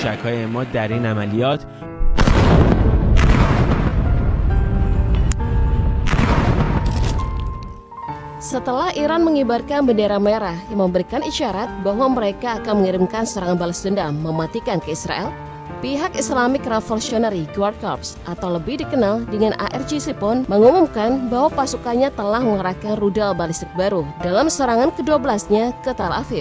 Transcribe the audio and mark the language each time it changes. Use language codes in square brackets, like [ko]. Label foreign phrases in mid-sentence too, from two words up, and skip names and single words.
[fa] رفقای ما در این عملیات. [id] Setelah Iran mengibarkan bendera merah yang memberikan isyarat bahwa mereka akan mengirimkan serangan balas dendam mematikan ke Israel, pihak [en] Islamic Revolutionary Guard Corps [id] atau lebih dikenal dengan ARGC pun mengumumkan bahwa pasukannya telah mengerahkan rudal balistik baru dalam serangan ke-12-nya ke Tel Aviv.